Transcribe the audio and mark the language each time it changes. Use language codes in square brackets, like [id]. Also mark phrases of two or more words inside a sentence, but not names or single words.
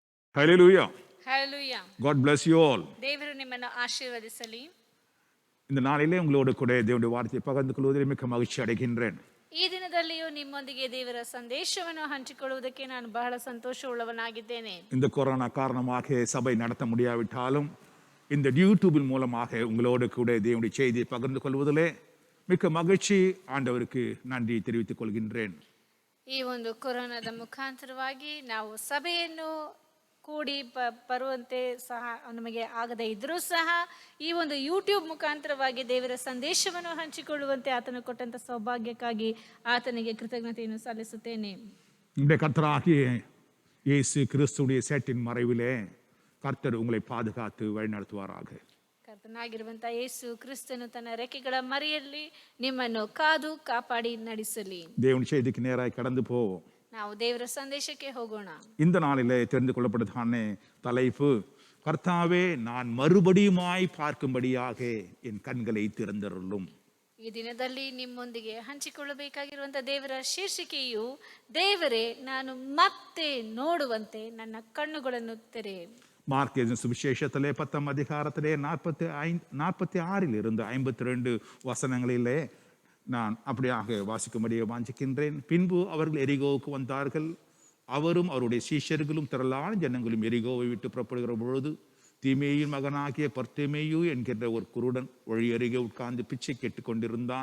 [en] Hallelujah. Hallelujah. God bless you all. [kn] ದೇವರು ನಿಮ್ಮನ್ನು ಆಶೀರ್ವದಿಸಲಿ. [ta] இந்த நாளிலே உங்களோடு கூட தேவனுடைய வார்த்தையை பகிர்ந்து கொள்வதில் மிக்க மகிழ்ச்சி அடைகின்றேன். [kn] ಈ ದಿನದಲ್ಲಿಯೂ ನಿಮ್ಮೊಂದಿಗೆ ದೇವರ ಸಂದೇಶವನ್ನು ಹಂಚಿಕೊಳ್ಳುವುದಕ್ಕೆ ನಾನು ಬಹಳ ಸಂತೋಷವುಳ್ಳವನಾಗಿದ್ದೇನೆ. [ta] இந்த கொரோனா காரணமாக சபை நடத்த முடியாவிட்டாலும் இந்த யூடியூபின் மூலமாக உங்களோடு கூட தேவனுடைய செய்தியை பகிர்ந்து கொள்வதிலே மிக்க மகிழ்ச்சி, ஆண்டவருக்கு நன்றி தெரிவித்துக் கொள்கின்றேன். [kn] ಈ ಒಂದು ಕೊರೋನಾದ ಮುಖಾಂತರವಾಗಿ ನಾವು ಸಭೆಯನ್ನು ಕೂಡಿ ಬರುವಂತೆ ಸಹ ನಮಗೆ ಆಗದೇ ಇದ್ರೂ ಸಹ ಈ ಒಂದು ಯೂಟ್ಯೂಬ್ ಮುಖಾಂತರವಾಗಿ ದೇವರ ಸಂದೇಶವನ್ನು ಹಂಚಿಕೊಳ್ಳುವಂತೆ ಆತನು ಕೊಟ್ಟಂತ ಸೌಭಾಗ್ಯಕ್ಕಾಗಿ ಆತನಿಗೆ ಕೃತಜ್ಞತೆಯನ್ನು ಸಲ್ಲಿಸುತ್ತೇನೆ. [ta] இந்த கர்த்தராகிய இயேசு கிறிஸ்துவுடைய சேட்டின் மறைவிலே கர்த்தர் உங்களை பாதுகாத்து வழிநடத்துவாராக. [kn] ಕರ್ತನಾಗಿರುವಂತ ಯೇಸು ಕ್ರಿಸ್ತನು ತನ್ನ ರೆಕ್ಕೆಗಳ ಮರೆಯಲ್ಲಿ ನಿಮ್ಮನ್ನು ಕಾದು ಕಾಪಾಡಿ ನಡೆಸಲಿ. [ta] தேவனுடைய செய்திக்கு நேராய் கடந்து போவோம். [kn] ನಾವು ದೇವರ ಸಂದೇಶಕ್ಕೆ ಹೋಗೋಣ. [ta] இந்த நாளிலே தெரிந்து கொள்ளப்பட்டதான தலைப்பு, கர்த்தாவே நான் மறுபடியுமாய் பார்க்கும்படியாக என் கண்களை திறந்தருளும். [kn] ಈ ದಿನದಲ್ಲಿ ನಿಮ್ಮೊಂದಿಗೆ ಹಂಚಿಕೊಳ್ಳಬೇಕಾಗಿರುವಂತ ದೇವರ ಶೀರ್ಷಿಕೆಯು, ದೇವರೇ ನಾನು ಮತ್ತೆ ನೋಡುವಂತೆ ನನ್ನ ಕಣ್ಣುಗಳನ್ನು ತೆರೆ. [ta] மார்க் எழுதின சுவிசேஷத்திலே 10ஆம் அதிகாரத்திலே 46 இருந்து 52 வசனங்களிலே நான் அப்படியாக வாசிக்கும்படியே வாஞ்சிக்கின்றேன். பின்பு அவர்கள் எரிகோவுக்கு வந்தார்கள். அவரும் அவருடைய சீஷர்களும் திரளான ஜனங்களும் எரிகோவை விட்டு புறப்படுகிற பொழுது தீமேயின் மகனாகிய பர்த்திமேயு என்கின்ற ஒரு குருடன் வழி அருகே உட்கார்ந்து பிச்சை கேட்டுக் கொண்டிருந்தான்.